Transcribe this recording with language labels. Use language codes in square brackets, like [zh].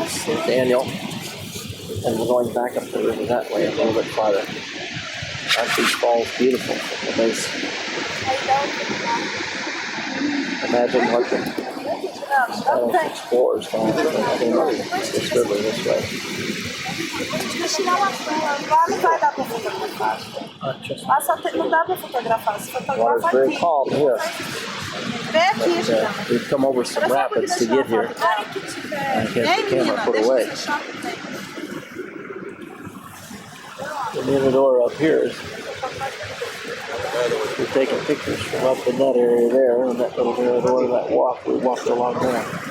[en] With Daniel. And we're going back up the river that way a little bit farther. Aren't these falls beautiful? Amazing. Imagine what the Spanish explorers found in this river this way. [pt] Lá não vai dar pra fotografar. Lá só não dá pra fotografar. Se [en] Water's [pt] fotografa [en] very [pt] aqui. [en] calm here. [pt] Vem aqui, Juliana. [en] We've come over some rapids to get here. I get the camera put away. The Mirador up here is we're taking pictures from up in that area there, and that little Mirador, that walk we walked along there.